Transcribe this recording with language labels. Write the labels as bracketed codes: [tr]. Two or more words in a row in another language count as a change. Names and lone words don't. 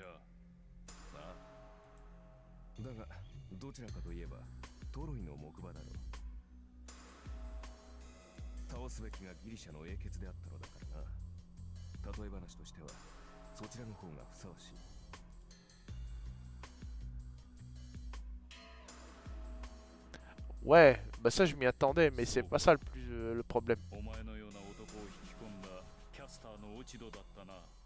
[ja] あだがどちらかといえばトロイの木馬だろう。倒すべきがギリシャの英傑であったのだからな。例え話としてはそちらの方がふさわしい。 [fr] Ouais, bah ça je m'y attendais, mais c'est pas ça le problème. [ja] お前のような男を引き込んだキャスターの落ち度だったな。